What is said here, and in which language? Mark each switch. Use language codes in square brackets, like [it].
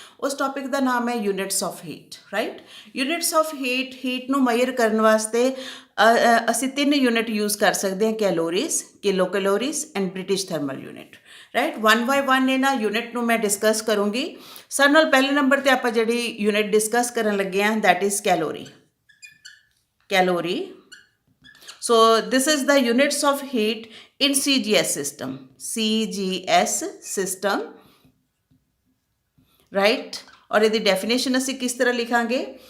[pa] ਉਸ ਟੌਪਿਕ ਦਾ ਨਾਮ ਹੈ units of heat, right. Units of heat ਨੂੰ ਮੈਜ਼ਰ ਕਰਨ ਵਾਸਤੇ ਅਸੀਂ 3 ਯੂਨਿਟ ਯੂਜ਼ ਕਰ ਸਕਦੇ ਹਾਂ, calories, kilo calories and British thermal unit, right. 1 bye 1 ਇਹਨਾਂ ਯੂਨਿਟ ਨੂੰ ਮੈਂ ਡਿਸਕਸ ਕਰੂੰਗੀ। ਸਾਡੇ ਨਾਲ ਪਹਿਲੇ ਨੰਬਰ 'ਤੇ ਆਪਾਂ ਜਿਹੜੀ ਯੂਨਿਟ ਡਿਸਕਸ ਕਰਨ ਲੱਗੇ ਹਾਂ, that is calorie. [en] Calorie. So this is the units of heat in CGS system. CGS system, right? [pa] और यदि definition असी किस तरह लिखांगे?